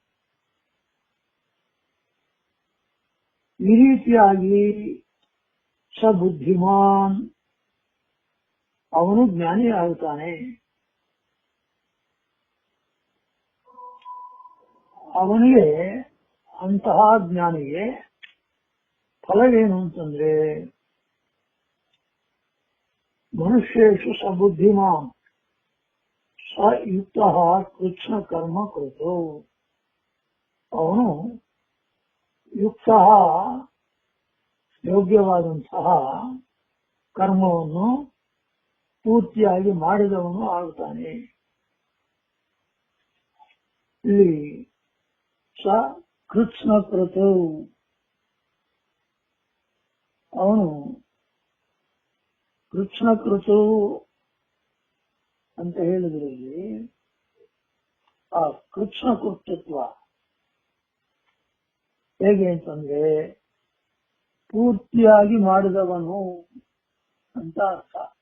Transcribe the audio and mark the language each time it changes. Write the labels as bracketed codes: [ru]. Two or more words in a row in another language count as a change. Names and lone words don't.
[kn] ಈ ರೀತಿಯಾಗಿ [sa] ಸ ಬುದ್ಧಿಮಾನ್, [kn] ಅವನು ಜ್ಞಾನಿ ಆಗುತ್ತಾನೆ. ಅವನಿಗೆ, ಅಂತಹ ಜ್ಞಾನಿಗೆ ಫಲವೇನು ಅಂತಂದ್ರೆ, [sa] ಮನುಷ್ಯೇಷು ಸ ಬುದ್ಧಿಮಾನ್ ಸ ಯುಕ್ತ ಕೃಷ್ಣ ಕರ್ಮ ಕೃತು. [kn] ಅವನು ಯುಕ್ತ ಯೋಗ್ಯವಾದಂತಹ ಕರ್ಮವನ್ನು ಪೂರ್ತಿಯಾಗಿ ಮಾಡಿದವನು ಆಗುತ್ತಾನೆ. ಇಲ್ಲಿ [sa] ಸ ಕೃಷ್ಣ ಕೃತು, [kn] ಅವನು [sa] ಕೃಷ್ಣ ಕೃತು [kn] ಅಂತ ಹೇಳಿದ್ರಲ್ಲಿ ಆ ಕೃಷ್ಣ ಕೃತಿತ್ವ ಹೇಗೆ ಅಂತಂದ್ರೆ ಪೂರ್ತಿಯಾಗಿ ಮಾಡಿದವನು ಅಂತ ಅರ್ಥ.